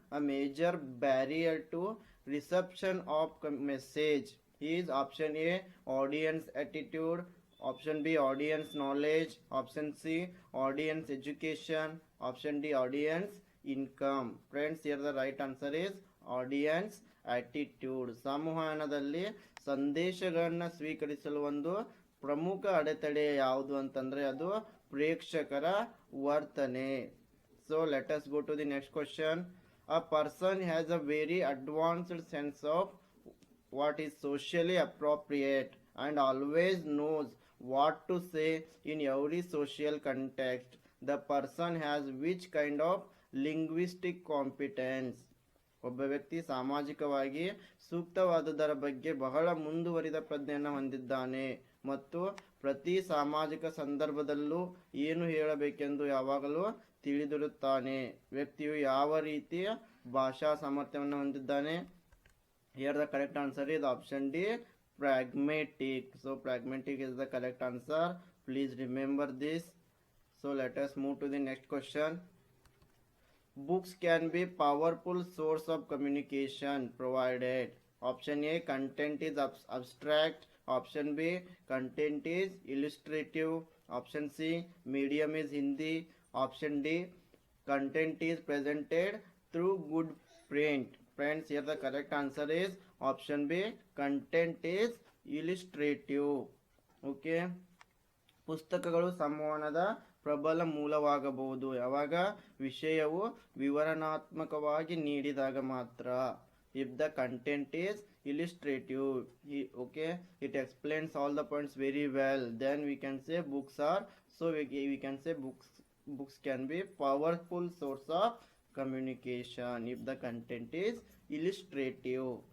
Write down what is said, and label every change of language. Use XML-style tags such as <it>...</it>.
<en>A major barrier to reception of message is option A audience attitude, option B audience knowledge, option C audience education, option D audience income. Friends, here the right answer is audience attitude.</en> <kn>ಸಂವಹನದಲ್ಲಿ ಸಂದೇಶಗಳನ್ನು ಸ್ವೀಕರಿಸಲು ಒಂದು ಪ್ರಮುಖ ಅಡೆತಡೆ ಯಾವುದು ಅಂತಂದ್ರೆ ಅದು ಪ್ರೇಕ್ಷಕರ ವರ್ತನೆ.</kn> <en>So let us go to the next question. A person has a very advanced sense of what is socially appropriate and always knows what to say in every social context. The person has which kind of linguistic competence?</en> <kn>ಒಬ್ಬ ವ್ಯಕ್ತಿ ಸಾಮಾಜಿಕವಾಗಿ ಸೂಕ್ತವಾದುದರ ಬಗ್ಗೆ ಬಹಳ ಮುಂದುವರಿದ ಪ್ರಜ್ಞೆಯನ್ನು ಹೊಂದಿದ್ದಾನೆ ಮತ್ತು ಪ್ರತಿ ಸಾಮಾಜಿಕ ಸಂದರ್ಭದಲ್ಲೂ ಏನು ಹೇಳಬೇಕೆಂದು ಯಾವಾಗಲೂ ತಿಳಿದಿರುತ್ತಾನೆ. ವ್ಯಕ್ತಿಯು ಯಾವ ರೀತಿಯ ಭಾಷಾ ಸಾಮರ್ಥ್ಯವನ್ನು ಹೊಂದಿದ್ದಾನೆ?</kn> <en>Here the correct answer is option D pragmatic. So pragmatic is the correct answer. Please remember this. So let us move to the next question. Books can be powerful source of communication provided. Option A content is abstract, option B content is illustrative, option C medium is Hindi, option D content is presented through good print. Friends, here the correct answer is option B content is illustrative.</en> <kn>Okay, ಪುಸ್ತಕಗಳು ಸಂವಹನದ ಪ್ರಬಲ ಮೂಲವಾಗಬಹುದು ಯಾವಾಗ ವಿಷಯವು ವಿವರಣಾತ್ಮಕವಾಗಿ ನೀಡಿದಾಗ ಮಾತ್ರ.</kn> <en>If the content is illustrative, okay, it explains all the points very well, then we can say books are, so we can say books can be powerful source of communication if the content is illustrative.</en>